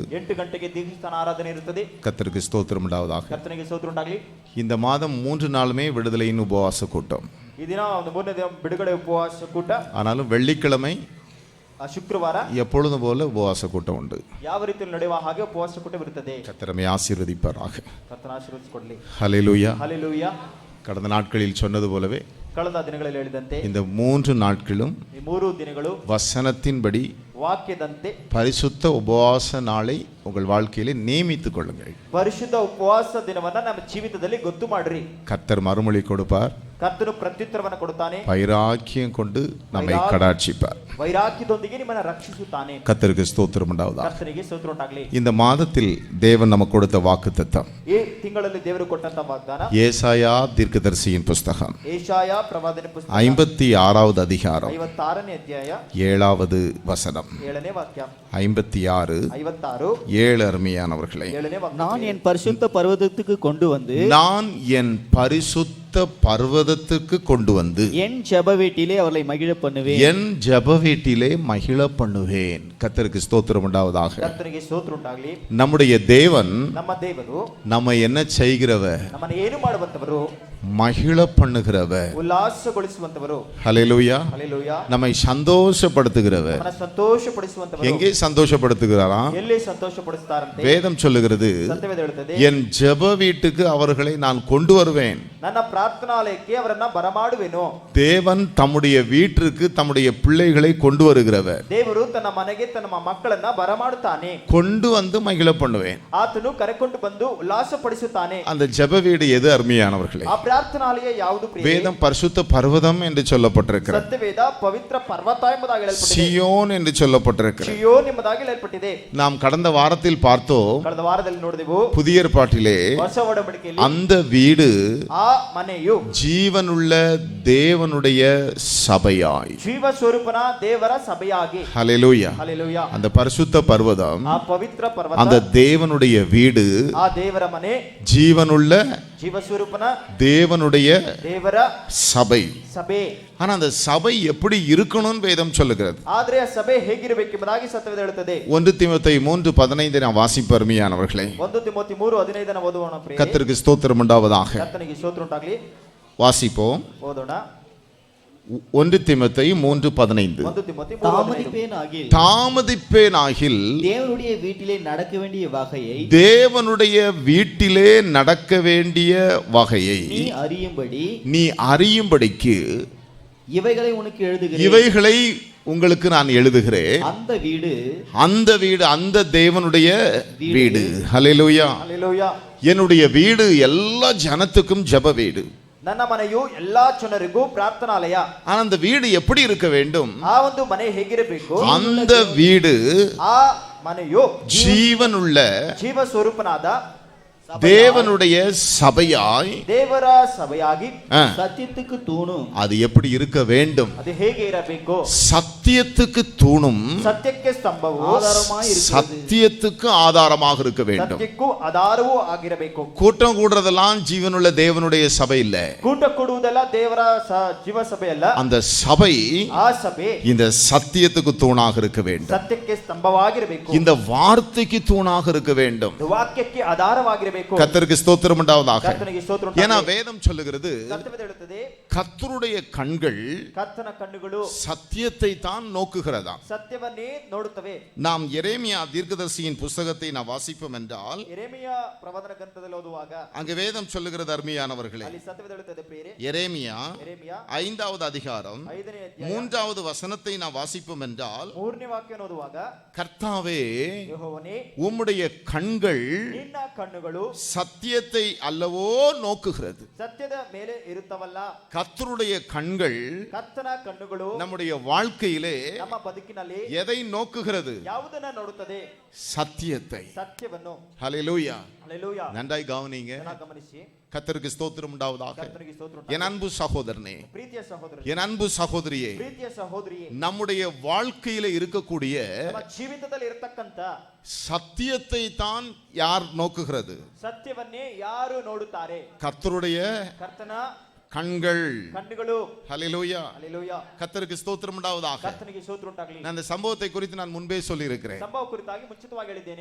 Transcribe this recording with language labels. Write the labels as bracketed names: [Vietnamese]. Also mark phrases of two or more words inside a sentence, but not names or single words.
[Kannada] 8 ಗಂಟೆಗೆ ದೀಕ್ಷಾಸ್ನಾನ ಆರಾಧನೆ ಇರುತ್ತದೆ. [Tamil] கர்த்தருக்கு ஸ்தோத்திரம் உண்டாவதாக. [Kannada] ಕರ್ತನಿಗೆ ಸ್ತೋತ್ರ ಉಂಟಾಗಲಿ. [Tamil] இந்த மாதம் 3 நாளுமே விடுதலையின் உபவாச கூட்டம். [Kannada] ಈ ದಿನ ಒಂದು 3ನೇ ದಿನ ಬಿಡುಗಡೆ ಉಪವಾಸ ಕೂಟ. [Tamil] ஆனாலும் வெள்ளிக்கிழமை [Kannada] ಶುಕ್ರವಾರ [Tamil] எப்பொழுதும் போல உபவாச கூட்டம் உண்டு. [Kannada] ಯಾವ ರೀತಿಯಲ್ಲಿ ನಡೆಯುವ ಹಾಗೆ ಉಪವಾಸ ಕೂಟವಿರುತ್ತದೆ. [Tamil] கர்த்தரை ஆசீர்வதிப்பாராக. [Kannada] ಕರ್ತನ ಆಶೀರ್ವದಿಸಿಕೊಳ್ಳಲಿ. [Tamil] ஹல்லேலூயா. ஹல்லேலூயா. கடந்த நாட்களில் சொன்னது போலவே [Kannada] ಕಳೆದ ದಿನಗಳಲ್ಲಿ ಹೇಳಿದಂತೆ [Tamil] இந்த 3 நாட்களும் [Kannada] ಈ 3 ದಿನಗಳು [Tamil] வசனத்தின்படி [Kannada] ವಾಕ್ಯದಂತೆ [Tamil] பரிசுத்த உபவாச நாளை உங்கள் வாழ்க்கையிலே நியமித்துக் கொள்ளுங்கள். [Kannada] ಪರಿಶುದ್ಧ ಉಪವಾಸ ದಿನವನ್ನ ನಮ್ಮ ಜೀವಿತದಲ್ಲಿ ಗೊತ್ತು ಮಾಡ್ರಿ. [Tamil] கர்த்தர் மறுமொழி கொடுப்பார். [Kannada] ಕರ್ತನು ಪ್ರತ್ಯುತ್ತರವನ್ನು ಕೊಡುತ್ತಾನೆ. [Tamil] வைராக்கியம் கொண்டு நம்மை கடாட்சிப்பார். [Kannada] ವೈರಾಗ್ಯದೊಂದಿಗೆ ನಿಮ್ಮನ್ನು ರಕ್ಷಿಸುತ್ತಾನೆ. [Tamil] கர்த்தருக்கு ஸ்தோத்திரம் உண்டாவதாக. [Kannada] ಕರ್ತನಿಗೆ ಸ್ತೋತ್ರ ಉಂಟಾಗಲಿ. [Tamil] இந்த மாதத்தில் தேவன் நமக்கு கொடுத்த வாக்குத்தத்தம், [Kannada] ಈ ತಿಂಗಳಲ್ಲಿ ದೇವರು ಕೊಟ್ಟಂತ ವಾಗ್ದಾನ, [Tamil] ஏசாயா தீர்க்கதரிசியின் புத்தகம் [Kannada] ಏಷಾಯ ಪ್ರವಾದನೆ ಪುಸ್ತಕ [Tamil] 56வது அதிகாரம் [Kannada] 56ನೇ ಅಧ್ಯಾಯ [Tamil] 7வது வசனம். [Kannada] 7ನೇ ವಾಕ್ಯ. 56 56 [Tamil] 7 அருமையானவர்களே. [Kannada] 7ನೇ ವಾಕ್ಯ. [Tamil] நான் என் பரிசுத்த பர்வதத்துக்கு கொண்டு வந்து நான் என் பரிசுத்த பர்வதத்துக்கு கொண்டு வந்து என் ஜெப வீட்டிலே அவர்களை மகிழ பண்ணுவேன். என் ஜெப வீட்டிலே மகிழ பண்ணுவேன். கர்த்தருக்கு ஸ்தோத்திரம் உண்டாவதாக. [Kannada] ಕರ್ತನಿಗೆ ಸ್ತೋತ್ರ ಉಂಟಾಗಲಿ. [Tamil] நம்முடைய தேவன் [Kannada] ನಮ್ಮ ದೇವರು [Tamil] நம்ம என்ன செய்கிறவர்? [Kannada] ನಮ್ಮನ್ನು ಏನು ಮಾಡುವಂತವರು? [Tamil] மகிழ பண்ணுகிறவர். [Kannada] ಉಲ್ಲಾಸಗೊಳಿಸುವಂತವರು. [Tamil] ஹல்லேலூயா. [Kannada] ಹಲ್ಲೆಲೂಯಾ. [Tamil] நம்மை சந்தோஷப்படுத்துகிறவர். [Kannada] ನಮ್ಮನ್ನು ಸಂತೋಷಪಡಿಸುವಂತವರು. [Tamil] எங்கே சந்தோஷப்படுத்துகிறாரா? [Kannada] ಎಲ್ಲಿ ಸಂತೋಷಪಡಿಸುತ್ತಾರಂತೆ? [Tamil] வேதம் சொல்லுகிறது, [Kannada] ಸತ್ಯವೇದ ಹೇಳುತ್ತದೆ, [Tamil] என் ஜெப வீட்டுக்கு அவர்களை நான் கொண்டு வருவேன். [Kannada] ನನ್ನ ಪ್ರಾರ್ಥನಾಲಯಕ್ಕೆ ಅವರನ್ನ ಬರಮಾಡುವೆನು. [Tamil] தேவன் தம்முடைய வீட்டிற்கு தம்முடைய பிள்ளைகளை கொண்டு வருகிறவர். [Kannada] ದೇವರು ತನ್ನ ಮನೆಗೆ ತನ್ನ ಮಕ್ಕಳನ್ನ ಬರಮಾಡುತ್ತಾನೆ. [Tamil] கொண்டு வந்து மகிழ பண்ணுவேன். [Kannada] ಆತನು ಕರೆಕೊಂಡು ಬಂದು ಉಲ್ಲಾಸಪಡಿಸುತ್ತಾನೆ. [Tamil] அந்த ஜெப வீடு எது அருமையானவர்களே? [Kannada] ಆ ಪ್ರಾರ್ಥನಾಲಯ ಯಾವುದು ಪ್ರಿಯರೇ? [Tamil] வேதம் பரிசுத்த பர்வதம் என்று சொல்லப்பட்டிருக்கிறது. [Kannada] ಸತ್ಯವೇದ ಪವಿತ್ರ ಪರ್ವತ ಎಂಬುದಾಗಿ ಹೇಳಲ್ಪಟ್ಟಿದೆ. [Tamil] சியோன் என்று சொல்லப்பட்டிருக்கிறது. [Kannada] ಸಿಯೋನ್ ಎಂಬುದಾಗಿ ಹೇಳಲ್ಪಟ್ಟಿದೆ. [Tamil] நாம் கடந்த வாரத்தில் பார்த்தோம், [Kannada] ಕಳೆದ ವಾರದಲ್ಲಿ ನೋಡಿದೆವು, [Tamil] புதிய ஏற்பாட்டிலே [Kannada] ಹೊಸ ಒಡಂಬಡಿಕೆಯಲ್ಲಿ [Tamil] அந்த வீடு [Kannada] ಆ ಮನೆಯು [Tamil] ஜீவனுள்ள தேவனுடைய சபையாய், [Kannada] ಜೀವ ಸ್ವರೂಪನ ದೇವರ ಸಭೆಯಾಗಿ, [Tamil] ஹல்லேலூயா, [Kannada] ಹಲ್ಲೆಲೂಯಾ, [Tamil] அந்த பரிசுத்த பர்வதம், [Kannada] ಆ ಪವಿತ್ರ ಪರ್ವತ, [Tamil] அந்த தேவனுடைய வீடு [Kannada] ಆ ದೇವರ ಮನೆ, [Tamil] ஜீவனுள்ள [Kannada] ಜೀವಸ್ವರೂಪನ [Tamil] தேவனுடைய [Kannada] ದೇವರ [Tamil] சபை. [Kannada] ಸಭೆ. [Tamil] ஆனா அந்த சபை எப்படி இருக்கணும்னு வேதம் சொல்லுகிறது. [Kannada] ಆದ್ರೆ ಆ ಸಭೆ ಹೇಗಿರಬೇಕೆಂಬುದಾಗಿ ಸತ್ಯವೇದ ಹೇಳುತ್ತದೆ. [Tamil] 1 தீமோத்தேயு 3:15 நான் வாசிப்பேன் அருமையானவர்களே. [Kannada] 1 ತಿಮೋಥಿ 3:15 ಓದುவோಣ ಪ್ರಿಯರೇ. [Tamil] கர்த்தருக்கு ஸ்தோத்திரம் உண்டாவதாக. [Kannada] ಕರ್ತನಿಗೆ ಸ್ತೋತ್ರ ಉಂಟಾಗಲಿ. [Tamil] வாசிப்போம். [Kannada] ಓದೋಣ. [Tamil] 1 தீமோத்தேயு 3:15. [Kannada] 1 ತಿಮೋಥಿ 3:15. [Tamil] தாமதிப்பேனாகில் தேவனுடைய வீட்டிலே நடக்க வேண்டிய வகையை தேவனுடைய வீட்டிலே நடக்க வேண்டிய வகையை நீ அறியும்படி நீ அறியும்படிக்கு இவைகளை உனக்கு எழுதுகிறேன். இவைகளை உங்களுக்கு நான் எழுதுகிறேன். அந்த வீடு அந்த தேவனுடைய வீடு. ஹல்லேலூயா. [Kannada] ಹಲ್ಲೆಲೂಯಾ. [Tamil] என்னுடைய வீடு எல்லா ஜனத்துக்கும் ஜெப வீடு. [Kannada] ನನ್ನ ಮನೆಯು ಎಲ್ಲಾ ಜನರಿಗೂ ಪ್ರಾರ್ಥನಾಲಯ. [Tamil] ஆனா அந்த வீடு எப்படி இருக்க வேண்டும்? [Kannada] ಆ ಒಂದು ಮನೆ ಹೇಗಿರಬೇಕು? [Tamil] அந்த வீடு [Kannada] ಆ ಮನೆಯು [Tamil] ஜீவனுள்ள [Kannada] ಜೀವ ಸ್ವರೂಪನಾದ [Tamil] தேவனுடைய சபையாய் [Kannada] ದೇವರ ಸಭೆಯಾಗಿ [Tamil] சத்தியத்துக்கு தூணும். அது எப்படி இருக்க வேண்டும்? [Kannada] ಅದು ಹೇಗೆ ಇರಬೇಕು? [Tamil] சத்தியத்துக்கு தூணும், [Kannada] ಸತ್ಯಕ್ಕೆ ಸ್ತಂಭವು [Tamil] ஆதாரமாய் இருக்கிறது. சத்தியத்துக்கு ஆதாரமாக இருக்க வேண்டும். [Kannada] ಸತ್ಯಕ್ಕೂ ಆಧಾರವೂ ಆಗಿರಬೇಕು. [Tamil] கூட்டம் கூடுறதெல்லாம் ஜீவனுள்ள தேவனுடைய சபை இல்ல. [Kannada] ಕೂಟ ಕೊಡುವುದೆಲ್ಲ ದೇವರ ಜೀವ ಸಭೆ ಅಲ್ಲ. [Tamil] அந்த சபை [Kannada] ಆ ಸಭೆ [Tamil] இந்த சத்தியத்துக்கு தூணாக இருக்க வேண்டும். [Kannada] ಸತ್ಯಕ್ಕೆ ಸ್ತಂಭವಾಗಿರಬೇಕು. [Tamil] இந்த வார்த்தைக்கு தூணாக இருக்க வேண்டும். [Kannada] ವಾಕ್ಯಕ್ಕೆ ಆಧಾರವಾಗಿರಬೇಕು. [Tamil] கர்த்தருக்கு ஸ்தோத்திரம் உண்டாவதாக. [Kannada] ಕರ್ತನಿಗೆ ಸ್ತೋತ್ರ [Tamil] ஏன்னா [Kannada] ಉಂಟಾಗಲಿ. [Tamil] வேதம் சொல்லுகிறது [Kannada] ಸತ್ಯವೇದ ಹೇಳುತ್ತದೆ, [Tamil] கர்த்தருடைய கண்கள் [Kannada] ಕರ್ತನ ಕಣ್ಣುಗಳು [Tamil] சத்தியத்தை தான் நோக்குகிறதா. [Kannada] ಸತ್ಯವನ್ನೇ ನೋಡುತ್ತವೆ. [Tamil] நாம் எரேமியா தீர்க்கதரிசியின் புத்தகத்தை நான் வாசிப்போம் என்றால் [Kannada] ಯೆರೆಮೀಯ ಪ್ರವಾದನ ಗ್ರಂಥದಲ್ಲಿ ಓದುವಾಗ [Tamil] அங்கு வேதம் சொல்லுகிறது அருமையானவர்களே. [Kannada] ಅಲ್ಲಿ ಸತ್ಯವೇದ ಹೇಳುತ್ತದೆ ಪ್ರಿಯರೇ. [Tamil] எரேமியா [Kannada] ಯೆರೆಮೀಯ [Tamil] 5வது அதிகாரம் [Kannada] 5ನೇ ಅಧ್ಯಾಯ [Tamil] 3வது வசனத்தை நான் வாசிப்போம் என்றால், [Kannada] 3ನೇ ವಾಕ್ಯವನ್ನು ಓದುವಾಗ, [Tamil] கர்த்தாவே [Kannada] ಯೆಹೋವನೇ [Tamil] உம்முடைய கண்கள் [Kannada] ನಿನ್ನ ಕಣ್ಣುಗಳು [Tamil] சத்தியத்தை அல்லவோ நோக்குகிறது. [Kannada] ಸತ್ಯದ ಮೇಲೆ ಇರುತ್ತವಲ್ಲ. [Tamil] கர்த்தருடைய கண்கள் [Kannada] ಕರ್ತನ ಕಣ್ಣುಗಳು [Tamil] நம்முடைய வாழ்க்கையிலே [Kannada] ನಮ್ಮ ಬದುಕಿನಲ್ಲಿ [Tamil] எதை நோக்குகிறது? [Kannada] ಯಾವುದನ್ನ ನೋಡುತ್ತದೆ? [Tamil] சத்தியத்தை. [Kannada] ಸತ್ಯವನ್ನು. [Tamil] ஹல்லேலூயா. [Kannada] ಹಲ್ಲೆಲೂಯಾ. [Tamil] நன்றாய் கவனிங்க. [Kannada] ಚೆನ್ನಾಗಿ ಗಮನಿಸಿ. [Tamil] கர்த்தருக்கு ஸ்தோத்திரம் உண்டாவதாக. [Kannada] ಕರ್ತನಿಗೆ ಸ್ತೋತ್ರ [Tamil] என் [Kannada] ಉಂಟಾಗಲಿ. [Tamil] அன்பு சகோதரனே, [Kannada] ಪ್ರೀತಿಯ ಸಹೋದರ, [Tamil] என் அன்பு சகோதரியே, [Kannada] ಪ್ರೀತಿಯ ಸಹೋದರಿಯೇ, [Tamil] நம்முடைய வாழ்க்கையில இருக்கக்கூடிய [Kannada] ನಮ್ಮ ಜೀವಿತದಲ್ಲಿ ಇರತಕ್ಕಂತ [Tamil] சத்தியத்தை தான் யார் நோக்குகிறது? [Kannada] ಸತ್ಯವನ್ನೇ ಯಾರು ನೋಡುತ್ತಾರೆ? [Tamil] கர்த்தருடைய [Kannada] ಕರ್ತನ [Tamil] கண்கள். [Kannada] ಕಣ್ಣುಗಳು. [Tamil] ஹல்லேலூயா. [Kannada] ಹಲ್ಲೆಲೂಯಾ. [Tamil] கர்த்தருக்கு ஸ்தோத்திரம் உண்டாவதாக. [Kannada] ಕರ್ತನಿಗೆ ಸ್ತೋತ್ರ ಉಂಟಾಗಲಿ. [Tamil] நான் இந்த சம்பவத்தை குறித்து நான் முன்பே சொல்லி இருக்கிறேன். [Kannada] ಸಂಭವ ಕುರಿತಾಗಿ ಮುಂಚಿತವಾಗಿ ಹೇಳಿದ್ದೇನೆ.